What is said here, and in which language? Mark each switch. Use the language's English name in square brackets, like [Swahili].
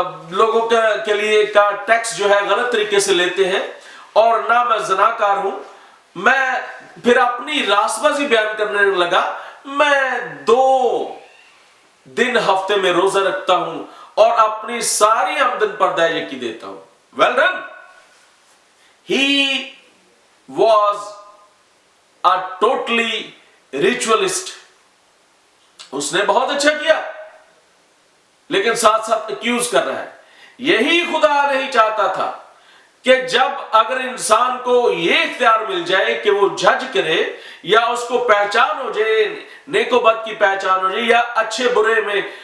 [Urdu] لوگوں کے لیے کا ٹیکس جو ہے غلط طریقے سے لیتے ہیں، اور نہ میں زناکار ہوں۔ میں پھر اپنی راستبازی بیان کرنے لگا، میں 2 دن ہفتے میں روزہ رکھتا ہوں اور اپنی ساری آمدن پر دہ یکی دیتا ہوں۔ [English] Well done! He was a totally ritualist. [Urdu] اس نے بہت اچھا کیا، لیکن ساتھ ساتھ ایکیوز کر رہا ہے۔ یہی خدا نہیں چاہتا تھا کہ جب اگر انسان کو یہ اختیار مل جائے کہ وہ جج کرے، یا اس کو پہچان ہو جائے، نیک و بد کی پہچان ہو جائے، یا اچھے برے میں